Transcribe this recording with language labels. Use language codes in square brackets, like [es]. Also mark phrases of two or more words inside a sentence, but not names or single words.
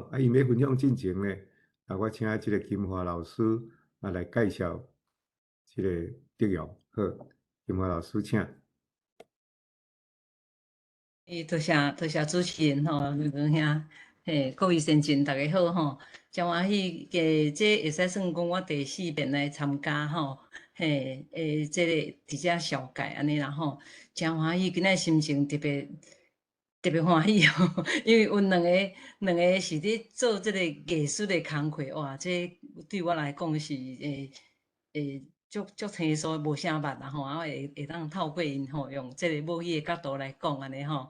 [nan] 因要分享进前呢，我请这个金华老师来介绍这个内容。好，金华老师请。多谢主持人吼，刘哥兄，各位先进大家好吼，真欢喜，这会使算讲我第4遍来参加吼，这个伫遮小解安尼啦吼，真欢喜，今仔心情特别欢喜吼，因为有两个是咧做这个艺术的工课，哇，这对我来讲是足轻松，无啥捌啦吼，会当透过因吼，用即个母语的角度来讲安尼吼。